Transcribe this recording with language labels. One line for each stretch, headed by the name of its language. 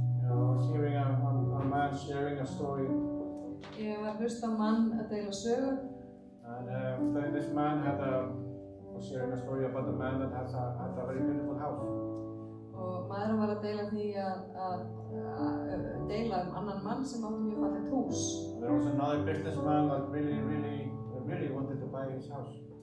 English: I was hearing a man sharing a story.
Icelandic: Ég var að hlusta á mann að deila sögu.
English: And this man was sharing a story about a man that had a very beautiful house.
Icelandic: Og maðurinn var að deila því að deila annan mann sem átti mjög fallegt hús.
English: There was another businessman that really wanted to buy his house.